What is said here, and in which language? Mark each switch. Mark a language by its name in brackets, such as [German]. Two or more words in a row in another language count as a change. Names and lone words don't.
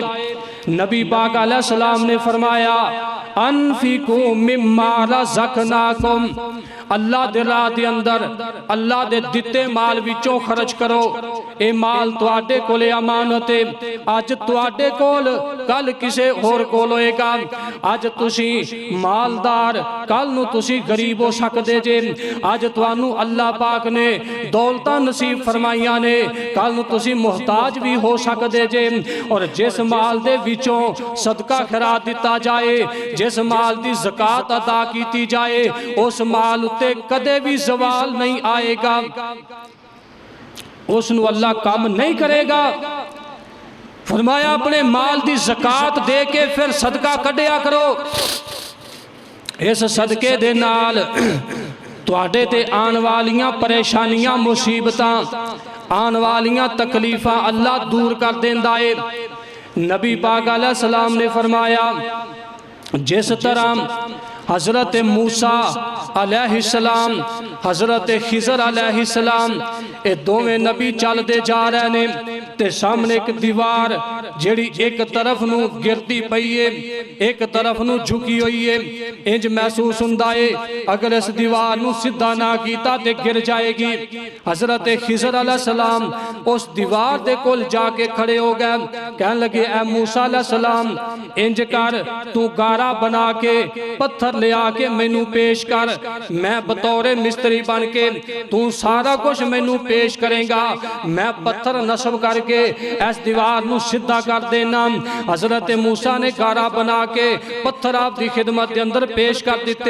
[Punjabi] نبی پاک علیہ السلام نے فرمایا [Arabic] انفقو مما رزقناکم، [Punjabi] اللہ دے راہ دے اندر اللہ دے دیتے مال وچوں خرچ کرو۔ اے مال تواڈے کولے امانت ہے، آج تواڈے کول کل کسے اور کول ہوئے گا۔ آج تسی مالدار کل نو تسی غریب ہو سکدے جے، آج توانو اللہ پاک نے دولتاں نصیب فرمائیاں نے کل نو تسی محتاج بھی ہو سکدے جے۔ اور جس مال دے وچوں صدقہ خیرات دیتا جائے، جس مال دی زکاة ادا کیتی جائے، اس مال تے کدے بھی زوال نہیں آئے گا، اس نو اللہ کام نہیں کرے گا۔ فرمایا اپنے مال دی زکاة دے کے پھر صدقہ کڈیا کرو، اس صدقے دے نال تواڈے تے آن والیاں پریشانیاں مصیبتاں آن والیاں تکلیفاں اللہ دور کر دیندا ہے۔ نبی پاک علیہ السلام نے فرمایا جس طرح حضرت موسیٰ علیہ السلام حضرت خضر علیہ السلام اے دوویں نبی چل دے جا رہے نے تے سامنے ایک دیوار جیڑی ایک طرف نو گرتی پئی ہے ایک طرف نو جھکی ہوئی ہے انج محسوس ہوندا ہے اگر اس دیوار نو سیدھا نہ کیتا تے گر جائے گی حضرت خضر علیہ السلام اس دیوار دے کول جا کے کھڑے ہو گئے کہنے لگے اے موسیٰ علیہ السلام انج کر تو گارا بنا کے پتھر لے آ کے مینوں پیش کر میں بطور مستری بن کے تو سارا کچھ مینوں پیش کریں گا میں پتھر نصب کر کے اس دیوار نو سیدھا کر دینا حضرت موسیٰ نے گارا بنا کے پتھر آپ دی خدمت دے اندر پیش کر دیتے